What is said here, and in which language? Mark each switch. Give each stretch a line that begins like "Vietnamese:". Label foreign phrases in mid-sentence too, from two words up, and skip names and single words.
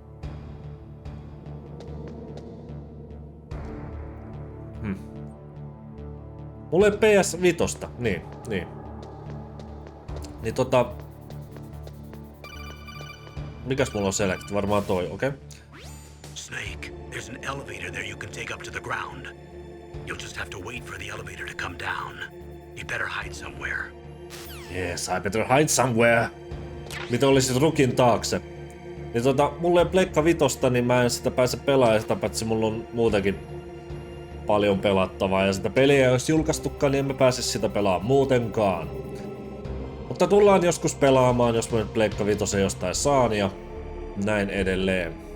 Finnish: Mulla ei PS5, niin. Niin mikäs mulla on select? Varmaan toi, okei.
English: Okay. Snake, there's an elevator there you can take up to the ground. You'll just have to wait for the elevator to come down. You better hide somewhere. Yes, I better hide somewhere.
Finnish: Mitä olisit rukin taakse? Niin mulla ei Pleikka 5, niin mä en sitä pääse pelaamaan, sitä paitsi mulla on muutenkin paljon pelattavaa ja sitä peliä ei olisi julkaistukaan, niin en mä pääse sitä pelaamaan muutenkaan. Mutta tullaan joskus pelaamaan, jos mä nyt Pleikka 5 jostain saan ja näin edelleen.